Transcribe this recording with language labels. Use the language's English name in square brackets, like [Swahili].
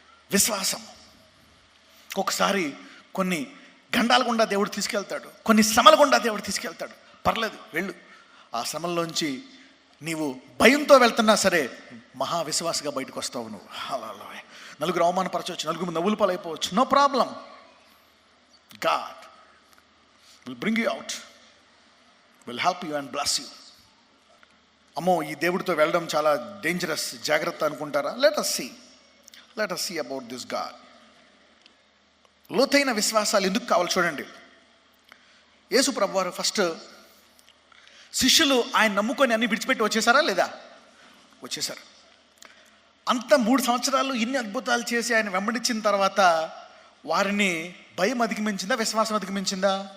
[Telugu] విశ్వాసం. ఒకసారి కొన్ని గండాల గుండా దేవుడు తీసుకెళ్తాడు, కొన్ని శ్రమల గుండా దేవుడు తీసుకెళ్తాడు. పర్లేదు, వెళ్ళు. ఆ శ్రమల్లోంచి నీవు భయంతో వెళ్తున్నా సరే మహావిశ్వాసగా బయటకు వస్తావు నువ్వు. హల్లెలూయా. నలుగురు అవమానపరచవచ్చు, నలుగురు నవ్వులు పాలైపోవచ్చు, no problem. [English] God will bring you out, will help you and bless you. [Telugu] అమ్మో, ఈ దేవుడితో వెళ్ళడం చాలా డేంజరస్, జాగ్రత్త అనుకుంటారా? [English] Let us see about this God. [Telugu] లోతైన విశ్వాసాలు ఎందుకు కావాలి చూడండి. యేసు ప్రభువారు ఫస్ట్ శిష్యులు ఆయన నమ్ముకొని అన్ని విడిచిపెట్టి వచ్చేసారా లేదా? వచ్చేసారు. అంత 3 సంవత్సరాలు ఇన్ని అద్భుతాలు చేసి ఆయన వెంబడించిన తర్వాత వారిని భయం అధిగమించిందా, విశ్వాసం అధిగమించిందా?